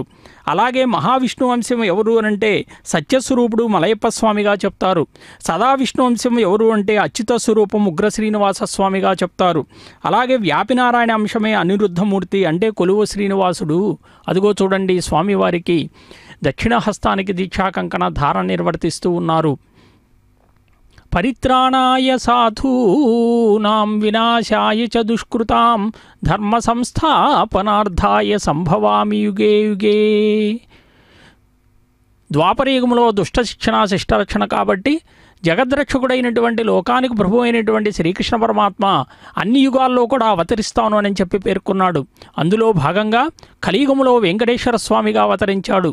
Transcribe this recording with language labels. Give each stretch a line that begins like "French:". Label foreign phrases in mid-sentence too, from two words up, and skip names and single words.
Telugu: అలాగే మహావిష్ణు అంశం ఎవరు అనంటే సత్యస్వరూపుడు మలయప్ప స్వామిగా చెప్తారు. సదావిష్ణు అంశం ఎవరు అంటే అచ్యుత స్వరూపం ఉగ్ర శ్రీనివాస స్వామిగా చెప్తారు. అలాగే వ్యాపినారాయణ అంశమే అనిరుద్ధమూర్తి అంటే కొలువు శ్రీనివాసుడు. అదిగో చూడండి, స్వామివారికి దక్షిణ హస్తానికి దీక్షాకంకణ ధారణ నిర్వర్తిస్తూ ఉన్నారు.
Sanskrit: పరిత్రాణాయ సాధూనాం వినాశాయ చ దుష్కృతాం ధర్మ సంస్థాపనార్థాయ సంభవామి యుగే యుగే.
Telugu: ద్వాపరయుగంలో దుష్ట శిక్షణ శిష్టరక్షణ కాబట్టి జగద్రక్షకుడైనటువంటి లోకానికి ప్రభు అయినటువంటి శ్రీకృష్ణ పరమాత్మ అన్ని యుగాల్లో కూడా అవతరిస్తాను అని చెప్పి పేర్కొన్నాడు. అందులో భాగంగా కలియుగంలో వెంకటేశ్వర స్వామిగా అవతరించాడు.